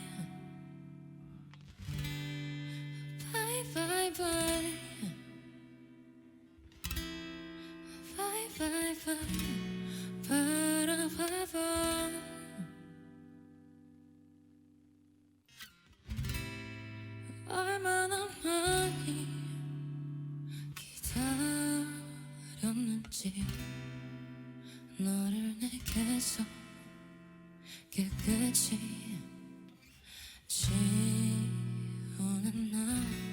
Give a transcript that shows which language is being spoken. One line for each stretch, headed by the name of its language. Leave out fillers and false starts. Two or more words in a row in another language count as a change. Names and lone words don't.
English: Bye, bye, bye. Bye, bye, bye. Ba-da-ba-ba.
Korean: 얼마나 많이 기다렸는지 너를 내게서 깨끗이 지우는 날